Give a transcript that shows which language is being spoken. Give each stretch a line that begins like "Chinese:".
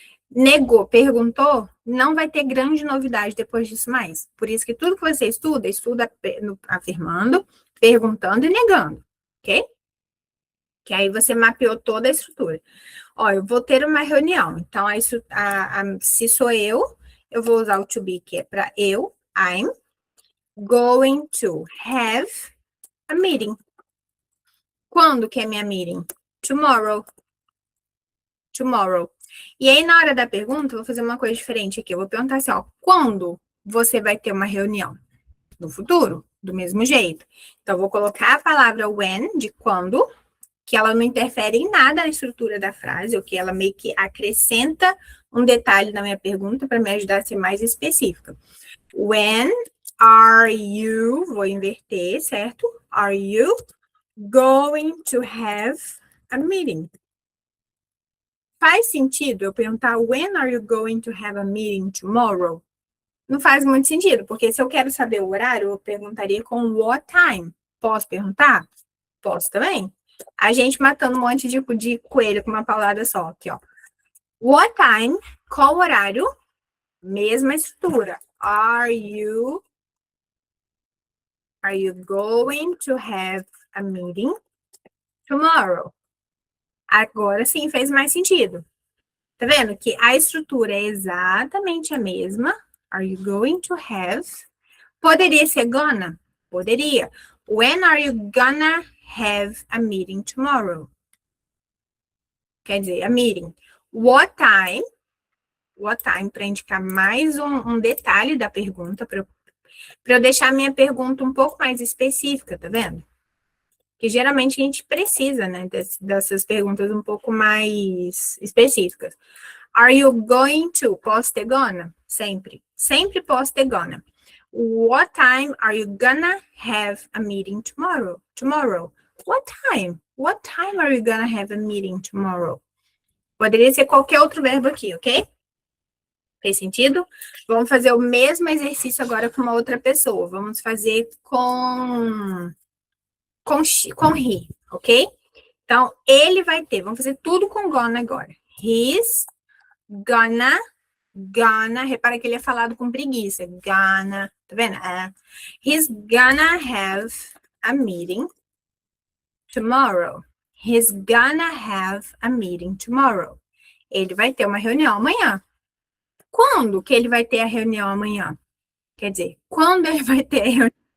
Portuguese: Negou, perguntou, não vai ter grande novidade depois disso mais. Por isso que tudo que você estuda, afirmando, perguntando e negando, ok? Que aí você mapeou toda a estrutura. Ó, eu vou ter uma reunião. Então, se sou eu vou usar o to be, que é para eu.
English: I'm going to have a meeting.
Portuguese: Quando que é minha meeting?
English: Tomorrow. Tomorrow.
Portuguese: E aí, na hora da pergunta, eu vou fazer uma coisa diferente aqui. Eu vou perguntar assim, ó, quando você vai ter uma reunião? No futuro? Do mesmo jeito. Então, eu vou colocar a palavra when, de quando, que ela não interfere em nada na estrutura da frase, ou que ela meio que acrescenta um detalhe na minha pergunta para me ajudar a ser mais específica.
English: When are you,
Portuguese: vou inverter, certo?
English: Are you going to have a meeting?
Portuguese: Faz sentido eu perguntar
English: when are you going to have a meeting tomorrow?
Portuguese: Não faz muito sentido, porque se eu quero saber o horário, eu perguntaria com
English: what time.
Portuguese: Posso perguntar? Posso também. A gente matando um monte de coelho com uma palavra só aqui, ó.
English: What time?
Portuguese: Qual horário? Mesma estrutura.
English: Are you going to have a meeting tomorrow?
Portuguese: Agora sim fez mais sentido. Tá vendo que a estrutura é exatamente a mesma.
English: Are you going to have?
Portuguese: Poderia ser gonna? Poderia.
English: When are you gonna have a meeting tomorrow?
Portuguese: Quer dizer,
English: a meeting. What time? What time,
Portuguese: para indicar mais um detalhe da pergunta, para eu deixar a minha pergunta um pouco mais específica, tá vendo? Que geralmente a gente precisa, né, dessas perguntas um pouco mais específicas.
English: Are you going to?
Portuguese: Posso ter gonna? Sempre. Sempre posso ter gonna.
English: What time are you gonna have a meeting tomorrow? Tomorrow. What time? What time are you gonna have a meeting tomorrow?
Portuguese: Poderia ser qualquer outro verbo aqui, ok? Fez sentido? Vamos fazer o mesmo exercício agora com uma outra pessoa. Vamos fazer com he, ok? Então, ele vai ter. Vamos fazer tudo com gonna agora.
English: He's gonna.
Portuguese: Repara que ele é falado com preguiça. Gonna, tá vendo?
English: He's gonna have a meeting tomorrow. He's gonna have a meeting tomorrow.
Portuguese: Ele vai ter uma reunião amanhã. Quando que ele vai ter a reunião amanhã? Quer dizer, quando ele vai ter a reunião?